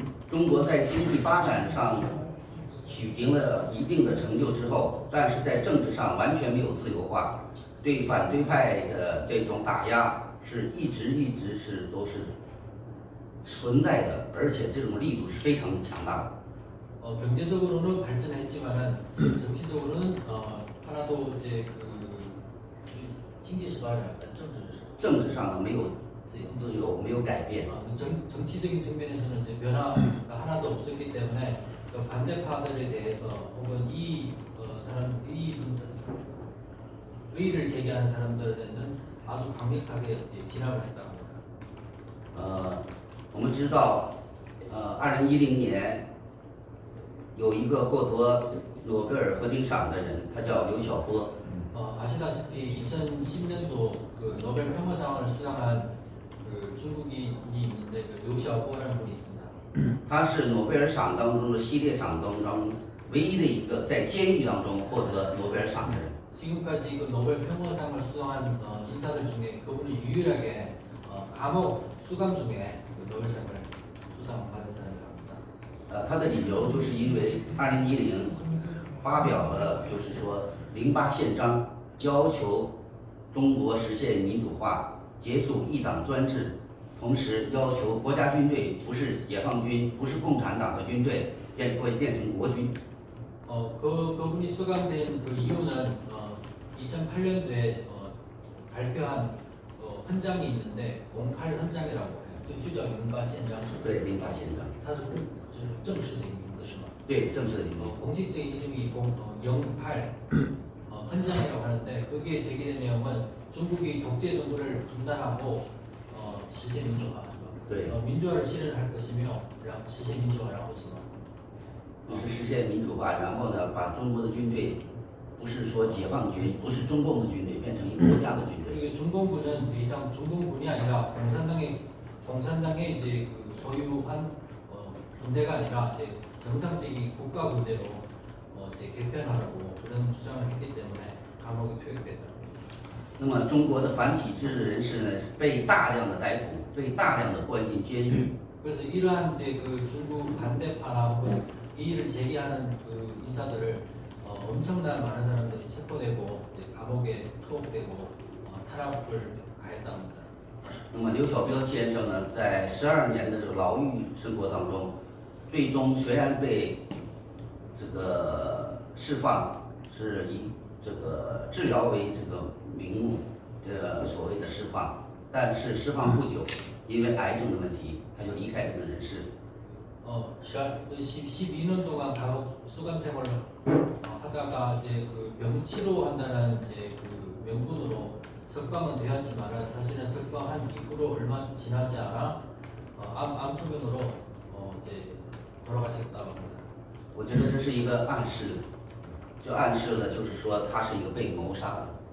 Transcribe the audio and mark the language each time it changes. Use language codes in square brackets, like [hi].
[zh] 中国在经济发展上取得了一定的成就之后，但是在政治上完全没有自由化，对反对派的这种打压是一直都是存在的，而且这种力度是非常的强大的。 [ko] 경제적으로는 발전했지만은 정치적으로는 하나도 이제 그 [zh] 经济是发展，但政治上呢没有自由，没有改变。 [ko] 정치적인 측면에서는 이제 변화가 하나도 없었기 때문에 그 반대파들에 대해서 혹은 이 사람 의의를 제기하는 사람들에는 아주 강력하게 이제 진압을 했다고 합니다. [zh] 我们知道，2010年有一个获得诺贝尔和平赏的人，他叫刘晓波。 [ko] 아시다시피 2010년도 그 노벨 평화상을 수상한 그 중국인이 있는데 그 류샤오라는 분이 있습니다. [zh] 他是诺贝尔赏当中的系列赏当中唯一的一个在监狱当中获得诺贝尔赏的人。 [ko] 지금까지 그 노벨 평화상을 수상한 인사들 중에 그분이 유일하게 감옥 수감 중에 그 노벨상을 수상받은 사람입니다. [zh] 他的理由就是因为2010发表了就是说08宪章，要求中国实现民主化，结束一党专制，同时要求国家军队不是解放军，不是共产党的军队，会变成国军。 [ko] 그분이 수감된 그 이유는 2008년도에 발표한 헌장이 있는데 08 헌장이라고 해요. [zh] 就叫08宪章。对，08宪章。它是正式的名字是吗？对，正式的名字。 [ko] 공식적인 이름이 08 헌장이라고 하는데 거기에 제기된 내용은 중국이 독재 정부를 중단하고 시세 민주화, 민주화를 실현할 것이며 시세 민주화라고 지금 [zh] 就是实现民主化，然后呢，把中国的军队不是说解放军，不是中共的军队，变成一个国家的军队。 [ko] 그리고 중공군은 더 이상 중공군이 아니라 공산당의 이제 그 소유한 군대가 아니라 이제 정상적인 국가 군대로 이제 개편하라고 그런 주장을 했기 때문에 감옥에 투입됐다. [zh] 那么中国的反体制人士呢，被大量的逮捕，被大量的关进监狱。 [ko] 그래서 이러한 이제 그 중국 반대파나 혹은 이의를 제기하는 그 인사들을 엄청난 많은 사람들이 체포되고 이제 감옥에 투옥되고 탄압을 가했답니다. [zh] 那么刘晓波先生呢，在12年的这个牢狱生活当中，最终虽然被这个释放，是以这个治疗为这个名目，这个所谓的释放，但是释放不久，因为癌症的问题，他就离开这个人世。 [ko] 12년 동안 감옥 수감 생활을 하다가 이제 그 병 치료한다는 이제 그 명분으로 석방은 되었지만은 사실은 석방한 이후로 얼마 지나지 않아 암 투병으로 이제 돌아가셨다고 합니다. [zh] 我觉得这是一个暗示，就暗示了就是说他是一个被谋杀的。